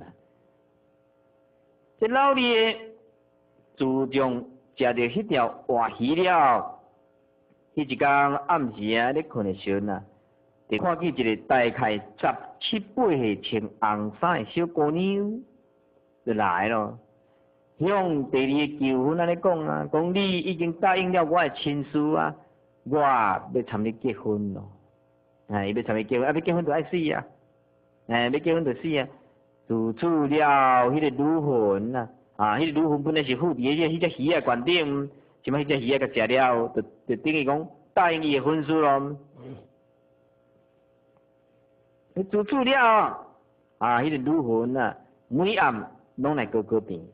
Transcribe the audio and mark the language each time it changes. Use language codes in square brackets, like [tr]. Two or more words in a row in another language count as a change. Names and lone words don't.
[nan] 这老李自从食着迄条活鱼了，迄一天暗时啊，咧困的时阵啊，就看见一个大概17、18岁穿红衫的小姑娘就来咯。向第二个求婚安尼讲啊，讲你已经答应了我的亲事啊，我要参你结婚咯。伊要参你结婚，要结婚就爱死啊，要结婚就死啊。自此了，迄个女魂啊，迄个女魂本来是附伫迄只鱼啊悬顶，即摆迄只鱼啊甲食了，就等于讲答应伊的婚事咯。自此了，迄个女魂啊，每暗拢来高高边。